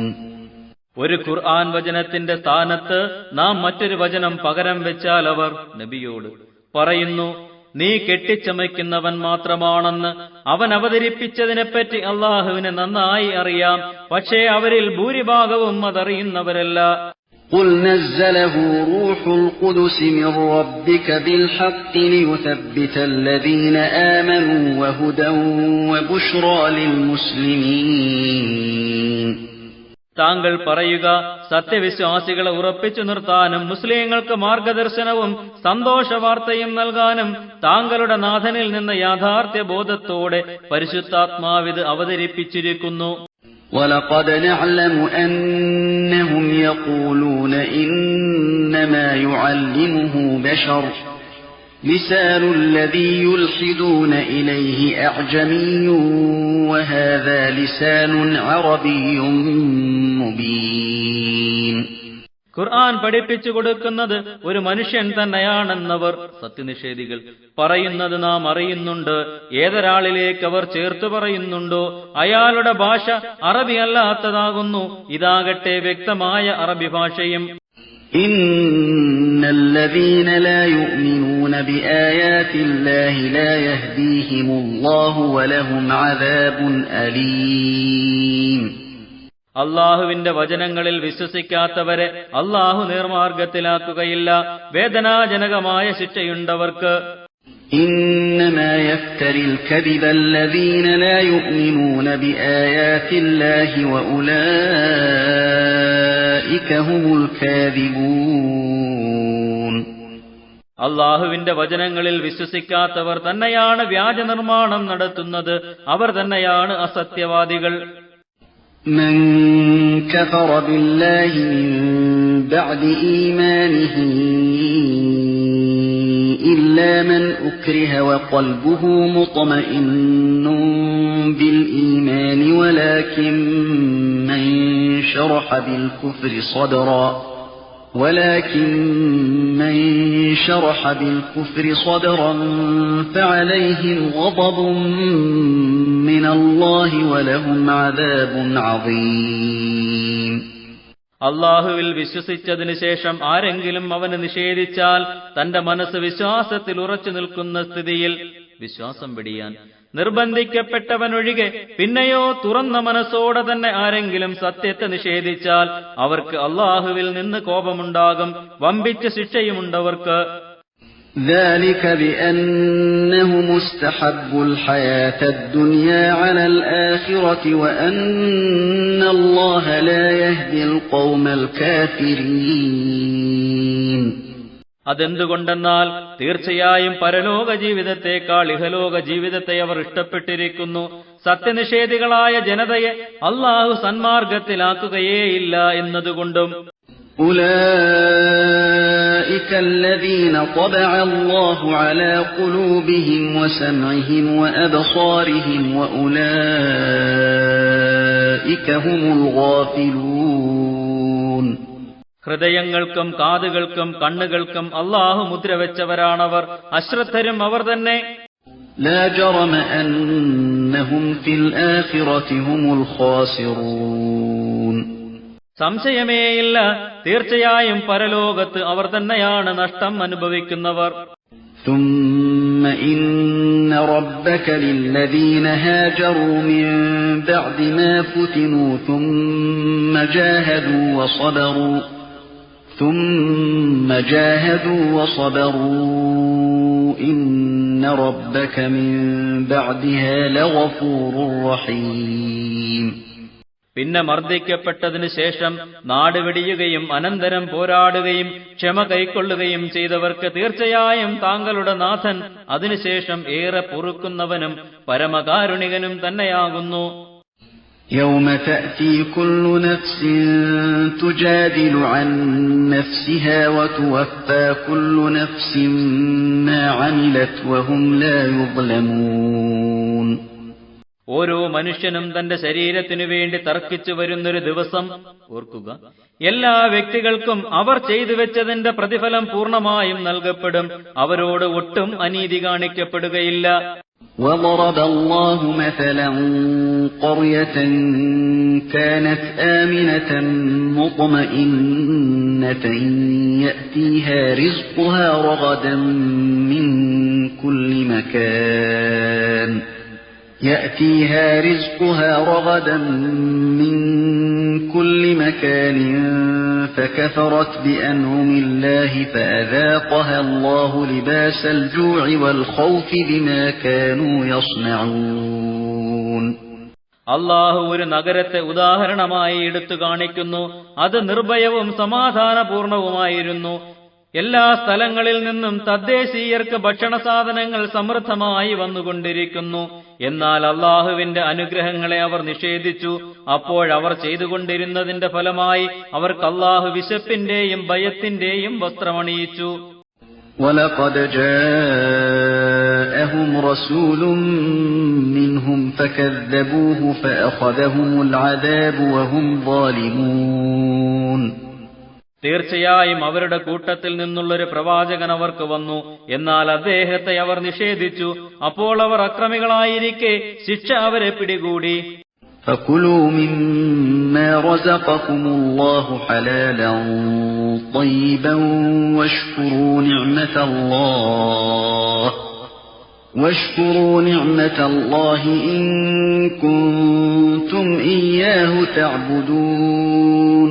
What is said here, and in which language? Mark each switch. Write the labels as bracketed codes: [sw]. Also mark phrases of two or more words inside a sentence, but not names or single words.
[ml] ഒരു ഖുർആൻ വചനത്തിന്റെ സ്ഥാനത്ത് നാം മറ്റൊരു വചനം പകരം വെച്ചാൽ അവർ നബിയോട് പറയുന്നു, നീ കെട്ടിച്ചമയ്ക്കുന്നവൻ മാത്രമാണെന്ന്. അവൻ അവതരിപ്പിച്ചതിനെപ്പറ്റി അള്ളാഹുവിന് നന്നായി അറിയാം, പക്ഷേ അവരിൽ ഭൂരിഭാഗവും അതറിയുന്നവരല്ല. [ar] قُلْ نَزَّلَهُ رُوحُ الْقُدُسِ مِنْ رَبِّكَ بِالْحَقِّ لِيُثَبِّتَ الَّذِينَ آمَنُوا وَهُدًى وَبُشْرَى لِلْمُسْلِمِينَ. [ml] താങ്കൾ പറയുക, സത്യവിശ്വാസികളെ ഉറപ്പിച്ചു നിർത്താനും മുസ്ലിങ്ങൾക്ക് മാർഗദർശനവും സന്തോഷവാർത്തയും നൽകാനും താങ്കളുടെ നാഥനിൽ നിന്ന് യാഥാർത്ഥ്യ ബോധത്തോടെ പരിശുദ്ധാത്മാവിത് അവതരിപ്പിച്ചിരിക്കുന്നു. [ar] وَلَقَدْ نَعْلَمُ أَنَّهُمْ يَقُولُونَ إِنَّمَا يُعَلِّمُهُ بَشَرٌ لِسَانُ الَّذِي يُلْحِدُونَ إِلَيْهِ أَعْجَمِيٌّ وَهَذَا لِسَانٌ عَرَبِيٌّ مُبِينٌ. [ml] ഖുർആൻ പഠിപ്പിച്ചു കൊടുക്കുന്നത് ഒരു മനുഷ്യൻ തന്നെയാണെന്നവർ സത്യനിഷേധികൾ പറയുന്നത് നാം അറിയുന്നുണ്ട്. ഏതൊരാളിലേക്ക് അവർ ചേർത്തു പറയുന്നുണ്ടോ അയാളുടെ ഭാഷ അറബി അല്ലാത്തതാകുന്നു. ഇതാകട്ടെ വ്യക്തമായ അറബി ഭാഷയും. [ar] إِنَّ الَّذِينَ لَا يُؤْمِنُونَ بِآيَاتِ اللَّهِ لَا يَهْدِيهِمُ اللَّهُ وَلَهُمْ عَذَابٌ أَلِيمٌ. [ml] അള്ളാഹുവിന്റെ വചനങ്ങളിൽ വിശ്വസിക്കാത്തവരെ അള്ളാഹു നേർമാർഗത്തിലാക്കുകയില്ല, വേദനാജനകമായ ശിക്ഷയുണ്ടവർക്ക്. [ar] إِنَّمَا يَفْتَرِي الْكَذِبَ الَّذِينَ لَا يُؤْمِنُونَ بِآيَاتِ اللَّهِ وَأُولَئِكَ هُمُ الْكَاذِبُونَ. [ml] അള്ളാഹുവിന്റെ വചനങ്ങളിൽ വിശ്വസിക്കാത്തവർ തന്നെയാണ് വ്യാജനിർമ്മാണം നടത്തുന്നത്, അവർ തന്നെയാണ് അസത്യവാദികൾ. [ar] من كفر بالله من بعد إيمانه إلا من أكره وقلبه مطمئن بالإيمان ولكن من شرح بالكفر صدرا فعليهم غضب من الله ولهم عذاب عظيم. [ml] അള്ളാഹുവിൽ വിശ്വസിച്ചതിനു ശേഷം ആരെങ്കിലും അവന് നിഷേധിച്ചാൽ തന്റെ മനസ്സ് വിശ്വാസത്തിൽ ഉറച്ചു നിൽക്കുന്ന സ്ഥിതിയിൽ വിശ്വാസം വെടിയാൻ നിർബന്ധിക്കപ്പെട്ടവനൊഴികെ പിന്നെയോ തുറന്ന മനസ്സോടെ തന്നെ ആരെങ്കിലും സത്യത്തെ നിഷേധിച്ചാൽ അവർക്ക് അള്ളാഹുവിൽ നിന്ന് കോപമുണ്ടാകും, വമ്പിച്ച ശിക്ഷയുമുണ്ടവർക്ക്. [ar] ذلك بأنهم استحبوا الحياة الدنيا على الآخرة وأن الله لا يهدي القوم الكافرين. [ml] അതെന്തുകൊണ്ടെന്നാൽ തീർച്ചയായും പരലോക ജീവിതത്തെക്കാൾ ഇഹലോക ജീവിതത്തെ അവർ ഇഷ്ടപ്പെട്ടിരിക്കുന്നു. സത്യനിഷേധികളായ ജനതയെ അള്ളാഹു സന്മാർഗത്തിലാക്കുകയേയില്ല എന്നതുകൊണ്ടും. [ar] أولئك الذين طبع الله على قلوبهم وسمعهم وأبصارهم وأولئك هم الغافلون. [ml] ഹൃദയങ്ങൾക്കും കാതുകൾക്കും കണ്ണുകൾക്കും അള്ളാഹു മുദ്രവെച്ചവരാണവർ, അശ്രദ്ധരും അവർ തന്നെ. [ar] لا جرم أنهم في الآخرة هم الخاسرون. [ml] സംശയമേയില്ല, തീർച്ചയായും പരലോകത്ത് അവർ തന്നെയാണ് നഷ്ടം അനുഭവിക്കുന്നവർ. [ar] ثم إن ربك للذين هاجروا من بعد ما فتنوا ثم جاهدوا وصبروا إن ربك من بعدها لغفور رحيم. [ml] പിന്നെ മർദ്ദിക്കപ്പെട്ടതിനു ശേഷം നാട് വെടിയുകയും അനന്തരം പോരാടുകയും ക്ഷമ കൈക്കൊള്ളുകയും ചെയ്തവർക്ക് തീർച്ചയായും താങ്കളുടെ നാഥൻ അതിനുശേഷം ഏറെ പൊറുക്കുന്നവനും പരമകാരുണികനും തന്നെയാകുന്നു. [ar] يوم تأتي كل نفس تجادل عن نفسها وتوفى كل نفس ما عملت وهم لا يظلمون. [ml] ഓരോ മനുഷ്യനും തന്റെ ശരീരത്തിനു വേണ്ടി തർക്കിച്ചു വരുന്നൊരു ദിവസം ഓർക്കുക. എല്ലാ വ്യക്തികൾക്കും അവർ ചെയ്തു വെച്ചതിന്റെ പ്രതിഫലം പൂർണ്ണമായും നൽകപ്പെടും, അവരോട് ഒട്ടും അനീതി കാണിക്കപ്പെടുകയില്ല. [ar] وضرب الله مثلا قرية كانت آمنة مطمئنة يأتيها رزقها رغدا من كل مكان فكفرت بأنعم الله فأذاقها الله لباس الجوع والخوف بما كانوا يصنعون. [ml] അള്ളാഹു ഒരു നഗരത്തെ ഉദാഹരണമായി എടുത്തു കാണിക്കുന്നു. അത് നിർഭയവും സമാധാനപൂർണവുമായിരുന്നു. എല്ലാ സ്ഥലങ്ങളിൽ നിന്നും തദ്ദേശീയർക്ക് ഭക്ഷണ സാധനങ്ങൾ സമൃദ്ധമായി വന്നുകൊണ്ടിരിക്കുന്നു. എന്നാൽ അള്ളാഹുവിന്റെ അനുഗ്രഹങ്ങളെ അവർ നിഷേധിച്ചു. അപ്പോഴവർ ചെയ്തുകൊണ്ടിരുന്നതിന്റെ ഫലമായി അവർക്ക് അള്ളാഹു വിശപ്പിന്റെയും ഭയത്തിന്റെയും വസ്ത്രമണിയിച്ചു. [ar] وَلَقَدْ جَاءَهُمْ رَسُولٌ مِّنْهُمْ فَكَذَّبُوهُ فَأَخَذَهُمُ الْعَذَابُ وَهُمْ ظَالِمُونَ. [ml] തീർച്ചയായും അവരുടെ കൂട്ടത്തിൽ നിന്നുള്ളൊരു പ്രവാചകൻ അവർക്ക് വന്നു, എന്നാൽ അദ്ദേഹത്തെ അവർ നിഷേധിച്ചു. അപ്പോൾ അവർ അക്രമികളായിരിക്കെ ശിക്ഷ അവരെ പിടികൂടി. [ar] فَكُلُوا مِمَّا رَزَقَكُمُ اللَّهُ حَلَالًا طَيِّبًا وَاشْكُرُوا نِعْمَةَ اللَّهِ إِن كُنتُمْ إِيَّاهُ تَعْبُدُونَ.